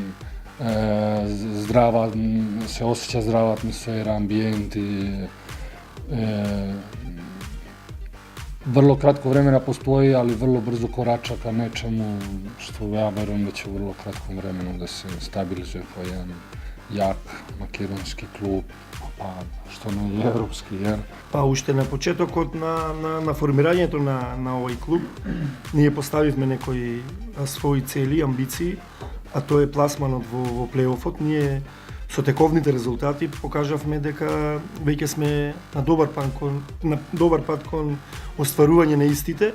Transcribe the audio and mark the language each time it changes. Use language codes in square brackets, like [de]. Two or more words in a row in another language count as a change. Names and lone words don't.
[sr] se osjeća zdrava atmosfera, ambijent i vrlo kratko vremena postoji, ali vrlo brzo korača ka nečemu što ja verujem da će u vrlo kratkom vremenu da se stabilizuje kao jedan jak makedonski klub, pa što ne je evropski, jer... [mk] Pa уште на почетокот на формирањето на овој клуб, ние поставивме некои своји цели, амбиции, а тоа е пласманот во плейофот. Ние со тековните резултати покажавме дека веќе сме на добар пат кон остварување на истите.